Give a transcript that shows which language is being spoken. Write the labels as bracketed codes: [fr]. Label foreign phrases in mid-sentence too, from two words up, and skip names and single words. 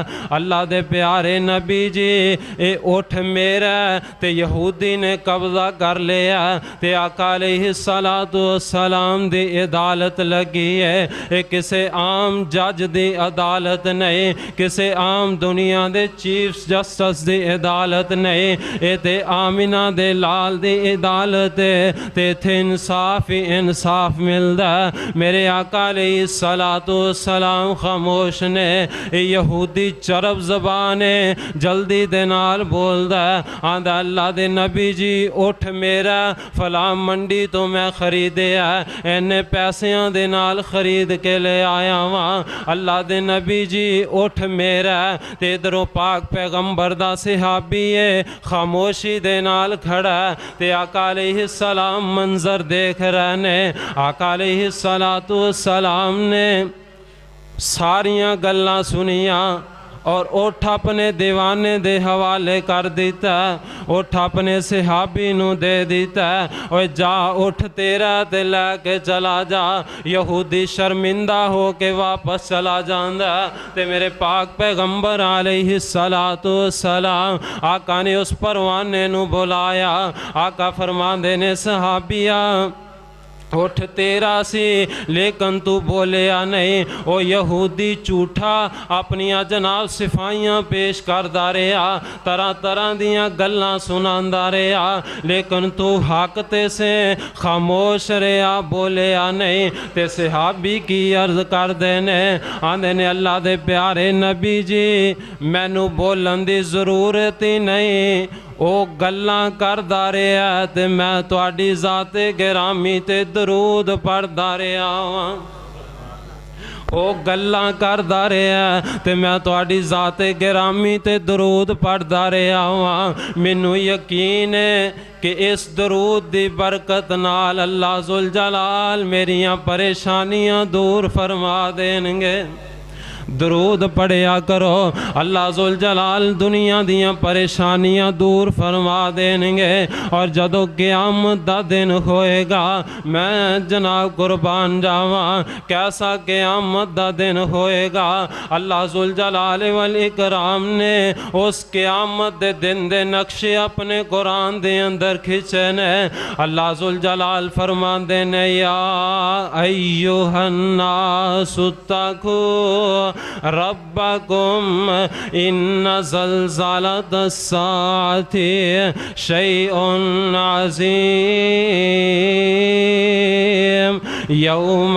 [pa] اللہ دے پیارے نبی جی اے اٹھ میرا تے یہودی نے قبضہ کر لیا تے آقا علیہ السلام دی عدالت لگی ہے۔ اے کسے عام جج دی عدالت نہیں، کسے عام دنیا دے چیف جسٹس دی عدالت نہیں، اے تے آمینہ دے لال دی عدالت ہے تے تھے انصاف ہی انصاف ملدا ہے۔ میرے آقا علیہ السلام خاموش نے، اے یہودی چرب زبانے جلدی دے نال بولدا ہے، آندہ اللہ دے نبی جی اٹھ میرا فلاں منڈی تو میں خریدیا اینے پیسیاں دے نال خرید کے لے آیا وہاں۔ اللہ دے نبی جی اٹھ میرا تے ادھروں پاک پیغمبر دا صحابی ہے خاموشی دے نال کھڑا ہے تے آقا علیہ السلام منظر دیکھ رہے نے۔ آقا علیہ السلام نے ساریاں گلاں سنیاں اور اٹھ اپنے دیوانے دے حوالے کر دیتا ہے، اٹھ اپنے صحابی نو دے دیتا ہے، اور جا اٹھ تیرا تے لے کے چلا جا۔ یہودی شرمندہ ہو کے واپس چلا جاندا تے میرے پاک پیغمبر علیہ السلام آقا نے اس پروانے نو بلایا۔ آقا فرماندے نے صحابیہ اٹھ تیرا سی لیکن تو بولیا نہیں۔ او یہودی جھوٹا اپنیاں جناب صفائیاں پیش کردا رہیا، طرح طرح دیاں گلاں سناندا رہیا، لیکن تو حق تے سے خاموش رہیا، بولیا نہیں۔ تے صحابی کی عرض کر دینے، آندے نے اللہ دے پیارے نبی جی مینو بولن دی ضرورت ہی نہیں، او گلاں کردا رہیا تے میں تواڈی ذات گرامی تے درود پڑھدا رہیا ہاں۔ او گلاں کردا رہیا تے میں تواڈی ذات گرامی تے درود پڑھدا رہیا ہاں۔ مینوں یقین ہے کہ اس درود دی برکت نال اللہ ذوالجلال میریاں پریشانیاں دور فرما دین گے۔ درود پڑھیا کرو، اللہ ذوالجلال دنیا دیاں پریشانیاں دور فرما دیں گے۔ اور جدو قیامت دا دن ہوئے گا میں جناب قربان جاواں، کیسا قیامت دا دن ہوئے گا۔ اللہ ذوالجلال والاکرام نے اس قیامت دے دن دے نقشے اپنے قرآن دے اندر کھچے نے۔ اللہ ذوالجلال فرمان دے نے [ar] یا ایوہ الناس اتقوا ربکم ان زلزلۃ الساعۃ شیء عظیم یوم